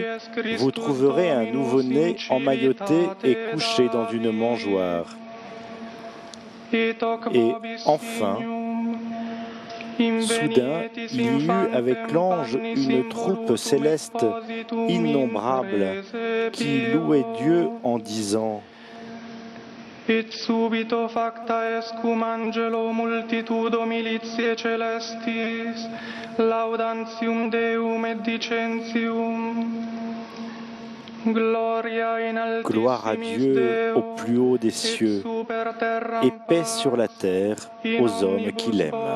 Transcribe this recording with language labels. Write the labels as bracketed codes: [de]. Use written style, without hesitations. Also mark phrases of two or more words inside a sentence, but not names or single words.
[fr] Vous trouverez un nouveau-né emmailloté et couché dans une mangeoire. » Et enfin, soudain, il y eut avec l'ange une troupe céleste innombrable qui louait Dieu en disant : [la] Et subito facta est cum angelo multitudo militiae celestis, laudantium Deum et dicentium. [fr] Gloire à Dieu au plus haut des cieux, et paix sur la terre aux hommes qui l'aiment.